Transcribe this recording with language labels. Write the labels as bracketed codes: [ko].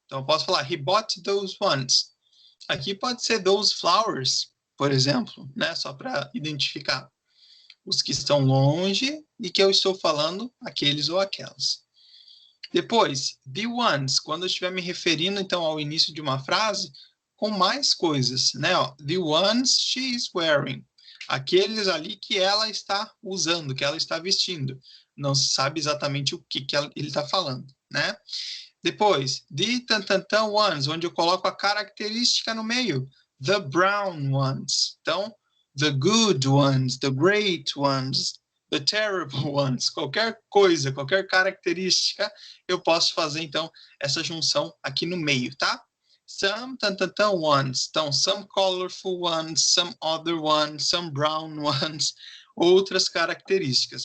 [pt] Então, eu posso falar, [en] he bought those ones. [pt] Aqui pode ser [en] those flowers, [pt] por exemplo, né? Só para identificar os que estão longe e que eu estou falando aqueles ou aquelas. Depois, the ones, quando eu estiver me referindo, então, ao início de uma frase, com mais coisas, né? [en] Ó, the ones she is wearing. [pt] Aqueles ali que ela está usando, que ela está vestindo. Não se sabe exatamente o que ele está falando, né? Depois, the tantantan ones, onde eu coloco a característica no meio. [en] The brown ones. Então, the good ones, the great ones, the terrible ones, [pt] qualquer coisa, qualquer característica, eu posso fazer, então, essa junção aqui no meio, tá? Some ones, então, [en] some colorful ones, some other ones, some brown ones, [pt] outras características.